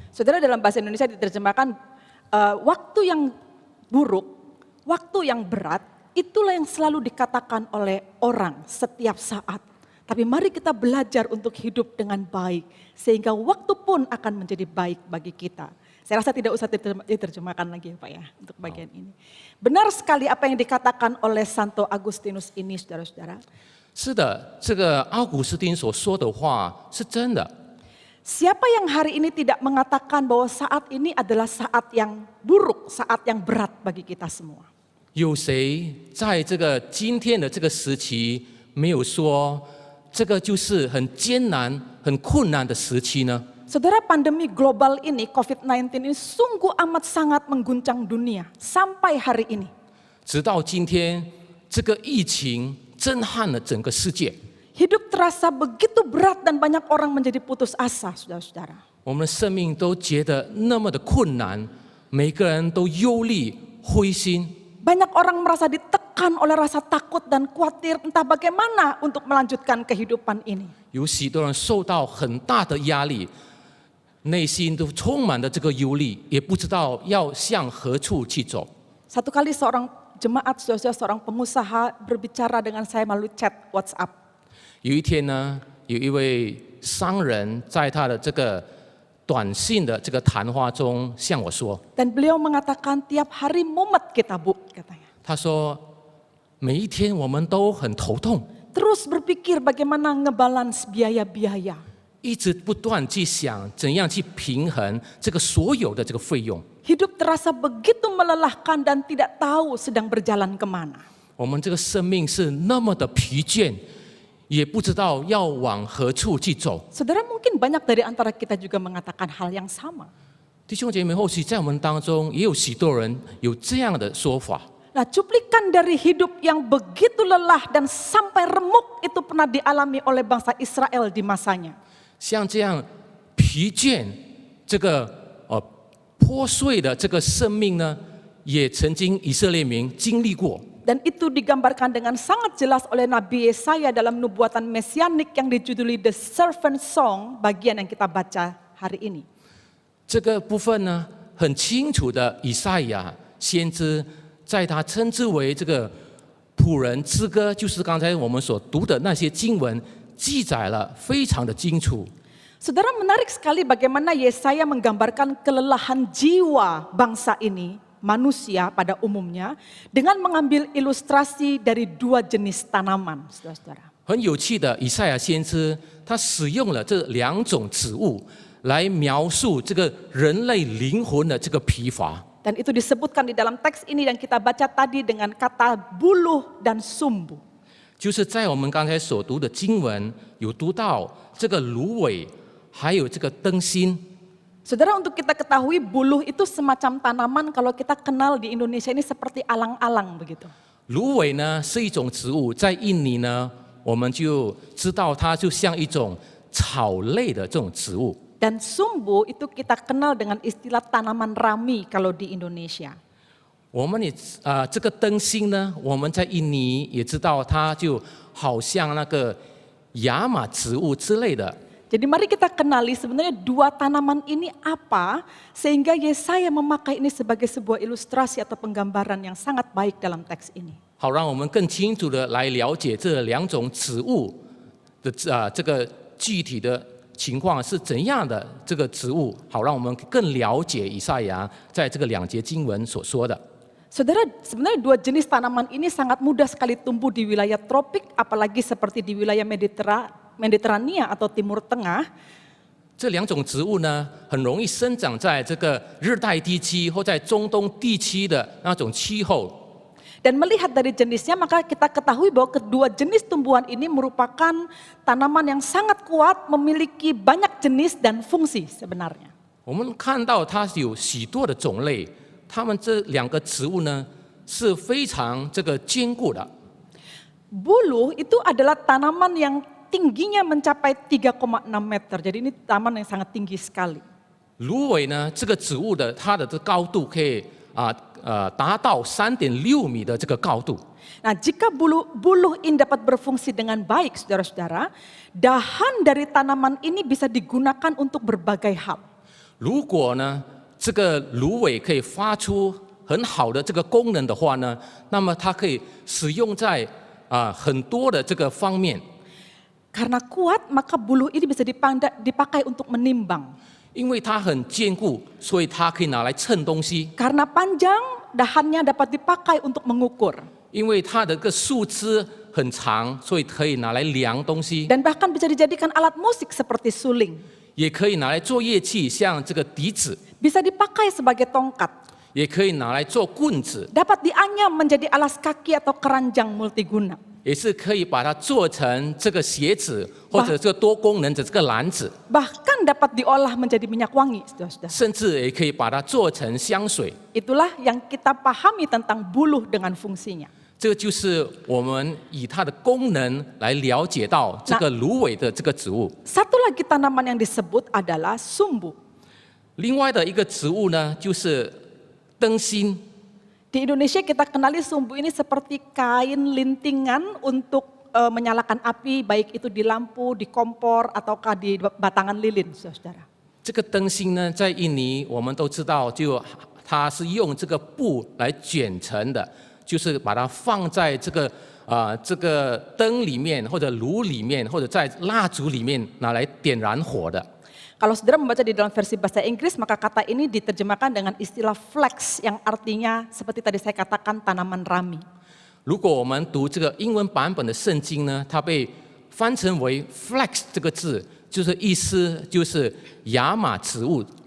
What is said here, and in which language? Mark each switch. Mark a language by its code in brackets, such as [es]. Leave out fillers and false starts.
[id] Saudara, dalam bahasa Indonesia diterjemahkan waktu yang buruk, waktu yang berat, itulah yang selalu dikatakan oleh orang setiap saat. Tapi mari kita belajar untuk hidup dengan baik, sehingga waktu pun akan menjadi baik bagi kita. Saya rasa tidak usah diterjemahkan lagi ya Pak ya, untuk bagian ini. Benar sekali apa yang dikatakan oleh Santo Agustinus ini saudara-saudara. [zh] 是的，这个奥古斯丁所说的话是真的。 [id] Siapa yang hari ini tidak mengatakan bahwa saat ini adalah saat yang buruk, saat yang berat bagi kita semua? [zh] 有谁在这个今天的这个时期没有说这个就是很艰难、很困难的时期呢？ [id] Saudara, pandemi global ini, COVID-19 ini sungguh amat sangat mengguncang dunia sampai hari ini. [zh] 直到今天，这个疫情震撼了整个世界。 [id] Hidup terasa begitu berat dan banyak orang menjadi putus asa, saudara-saudara. [zh] 我们的生命都觉得那么的困难，每个人都忧虑、灰心。 [id] Banyak orang merasa ditekan oleh rasa takut dan khawatir entah bagaimana untuk melanjutkan kehidupan ini. [zh] 有许多人受到很大的压力，内心都充满了这个忧虑，也不知道要向何处去走。 [id] Satu kali seorang jemaat, saudara-saudara, seorang pengusaha berbicara dengan saya melalui chat WhatsApp. [zh] 有一天呢，有一位商人在他的这个短信的这个谈话中向我说， [id] Dan beliau mengatakan tiap hari mumet kita Bu, katanya. [zh] 他说每一天我们都很头痛， [id] Terus berpikir bagaimana ngebalance biaya-biaya. [zh] 一直不断去想怎样去平衡这个所有的这个费用。 [id] Hidup terasa begitu melelahkan dan tidak tahu sedang berjalan kemana. [zh] 我们这个生命是那么的疲倦，也不知道要往何处去走。 [id] Saudara, mungkin banyak dari antara kita juga mengatakan hal yang sama. [zh] 弟兄姐妹，或许在我们当中也有许多人有这样的说法。 [id] Nah, cuplikan dari hidup yang begitu lelah dan sampai remuk itu pernah dialami oleh bangsa Israel di masanya. [zh] 像这样疲倦、这个破碎的这个生命呢，也曾经以色列民经历过。 [id] Dan itu digambarkan dengan sangat jelas oleh Nabi Yesaya dalam nubuatan mesianik yang dijuduli The Servant Song, bagian yang kita baca hari ini. [zh] 这个部分呢，很清楚的，以赛亚先知在他称之为这个仆人之歌，就是刚才我们所读的那些经文，记载了非常的清楚。 [id] Saudara, menarik sekali bagaimana Yesaya menggambarkan kelelahan jiwa bangsa ini, manusia pada umumnya, dengan mengambil ilustrasi dari dua jenis tanaman, saudara-saudara. [zh] 很有趣的，以赛亚先知他使用了这两种植物来描述这个人类灵魂的这个疲乏。 [id] Dan itu disebutkan di dalam teks ini yang kita baca tadi dengan kata buluh dan sumbu. [zh] 就是在我们刚才所读的经文，有读到这个芦苇，还有这个灯芯。 [id] Saudara, untuk kita ketahui buluh itu semacam tanaman kalau kita kenal di Indonesia ini seperti alang-alang begitu. [zh] 芦苇呢是一种植物，在印尼呢，我们就知道它就像一种草类的这种植物。 [id] Dan sumbu itu kita kenal dengan istilah tanaman rami kalau di Indonesia. [zh] 我们也这个灯芯呢，我们在印尼也知道，它就好像那个亚麻植物之类的。 [id] Jadi mari kita kenali sebenarnya dua tanaman ini apa, sehingga Yesaya memakai ini sebagai sebuah ilustrasi atau penggambaran yang sangat baik dalam teks ini. [zh] 好，让我们更清楚的来了解这两种植物的这个具体的情况是怎样的。这个植物，好，让我们更了解以赛亚在这个两节经文所说的。 [id] Saudara, sebenarnya dua jenis tanaman ini sangat mudah sekali tumbuh di wilayah tropik, apalagi seperti di wilayah Mediterania atau Timur Tengah. [zh] 这两种植物呢，很容易生长在这个热带地区或在中东地区的那种气候。 [id] Dan melihat dari jenisnya, maka kita ketahui bahwa kedua jenis tumbuhan ini merupakan tanaman yang sangat kuat, memiliki banyak jenis dan fungsi sebenarnya. [zh] 我们看到它有许多的种类，它们这两个植物呢是非常这个坚固的。 [id] Buluh itu adalah tanaman yang tingginya mencapai 3,6 meter. Jadi ini tanaman yang sangat tinggi sekali. [zh] 芦苇呢，这个植物的它的这高度可以达到3.6米的这个高度。 [id] Nah, jika buluh ini dapat berfungsi dengan baik, saudara-saudara, dahan dari tanaman ini bisa digunakan untuk berbagai hal. [zh] 如果呢，这个芦苇可以发出很好的这个功能的话呢，那么它可以使用在很多的这个方面。 [id] Karena kuat, maka buluh ini bisa dipakai untuk menimbang. [zh] 因为它很坚固，所以它可以拿来称东西。 [id] Karena panjang, dahannya dapat dipakai untuk mengukur. [zh] 因为它的个树枝很长，所以可以拿来量东西， [id] Dan bahkan bisa dijadikan alat musik seperti suling. [zh] 也可以拿来做乐器，像这个笛子， [id] Bisa dipakai sebagai tongkat. [zh] 也可以拿来做棍子， [id] Dapat dianyam menjadi alas kaki atau keranjang multiguna. [zh] 也是可以把它做成这个鞋子或者这个多功能的这个篮子， [id] Bahkan dapat diolah menjadi minyak wangi, saudara-saudara. [zh] 甚至也可以把它做成香水。 [id] Itulah yang kita pahami tentang buluh dengan fungsinya. [zh] 这个就是我们以它的功能来了解到这个芦苇的这个植物。 [id] Satu lagi tanaman yang disebut adalah sumbu. [zh] 另外的一个植物呢，就是灯芯。 [id] Di Indonesia kita kenali sumbu ini seperti kain lintingan untuk menyalakan api, baik itu di lampu, di kompor, ataukah di batangan lilin, saudara. [zh] 这个灯芯呢，在印尼我们都知道，它是用这个布来卷成的，就是把它放在这个灯里面，或者炉里面，或者在蜡烛里面拿来点燃火的。 [id] Kalau saudara membaca di dalam versi bahasa Inggris, maka kata ini diterjemahkan dengan istilah flax yang artinya seperti tadi saya katakan tanaman rami. [zh] 如果我们读这个英文版本的圣经呢，它被翻成为 “flax” 这个字，意思就是亚麻植物。